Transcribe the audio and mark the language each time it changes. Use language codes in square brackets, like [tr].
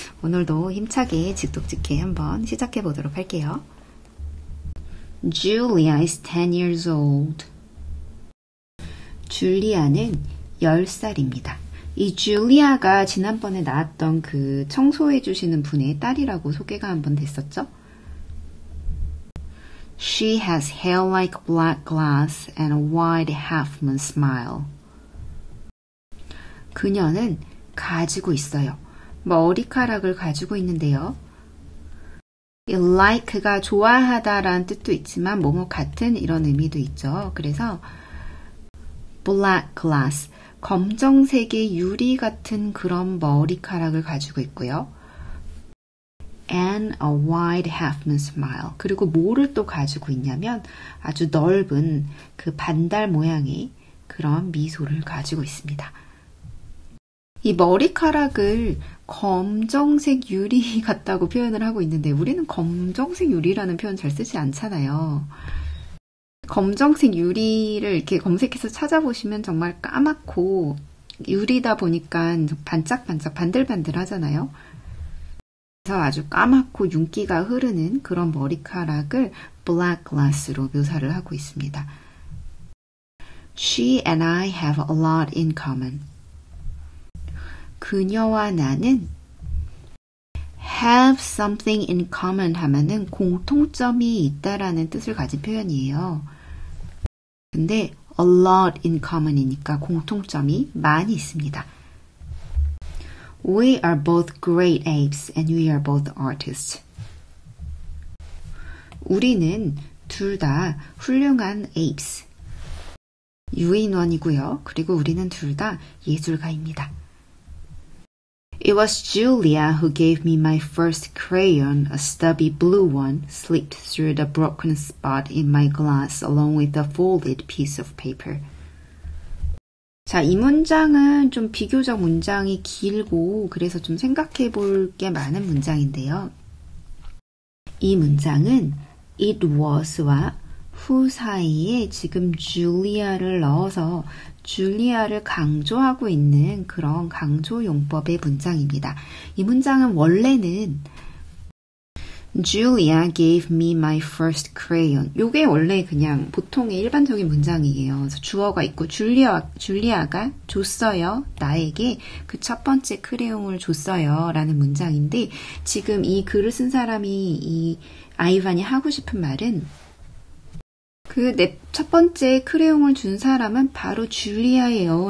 [ko] 오늘도 힘차게 직독직해 한번 시작해 보도록 할게요. [en] Julia is 10 years old. [ko] 줄리아는 10살입니다. 이 줄리아가 지난번에 나왔던 그 청소해 주시는 분의 딸이라고 소개가 한번 됐었죠? [en] She has hair like black glass and a wide half-moon smile. [ko] 그녀는 가지고 있어요. 머리카락을 가지고 있는데요. like가 좋아하다라는 뜻도 있지만 뭐뭐 같은 이런 의미도 있죠. 그래서 black glass, 검정색의 유리 같은 그런 머리카락을 가지고 있고요. [en] and a wide half-moon smile. [ko] 그리고 뭐를 또 가지고 있냐면 아주 넓은 그 반달 모양의 그런 미소를 가지고 있습니다. 이 머리카락을 검정색 유리 같다고 표현을 하고 있는데 우리는 검정색 유리라는 표현 잘 쓰지 않잖아요. 검정색 유리를 이렇게 검색해서 찾아보시면 정말 까맣고 유리다 보니까 반짝반짝 반들반들 하잖아요. 그래서 아주 까맣고 윤기가 흐르는 그런 머리카락을 black glass로 묘사를 하고 있습니다. [en] She and I have a lot in common. [ko] 그녀와 나는 [en] have something in common [ko] 하면은 공통점이 있다라는 뜻을 가진 표현이에요. 근데 a lot in common이니까 공통점이 많이 있습니다. [en] We are both great apes and we are both artists. [ko] 우리는 둘 다 훌륭한 apes, 유인원이고요. 그리고 우리는 둘 다 예술가입니다. [en] It was Julia who gave me my first crayon, a stubby blue one, slipped through the broken spot in my glass along with a folded piece of paper. [ko] 자, 이 문장은 좀 비교적 문장이 길고 그래서 좀 생각해 볼 게 많은 문장인데요. 이 문장은 it was와 who 사이에 지금 줄리아를 넣어서 줄리아를 강조하고 있는 그런 강조 용법의 문장입니다. 이 문장은 원래는 [en] Julia gave me my first crayon. [ko] 요게 원래 그냥 보통의 일반적인 문장이에요. 그래서 주어가 있고 줄리아가 줬어요. 나에게 그 첫 번째 크레용을 줬어요. 라는 문장인데 지금 이 글을 쓴 사람이 이 아이반이 하고 싶은 말은 그 내 첫 번째 크레용을 준 사람은 바로 줄리아예요.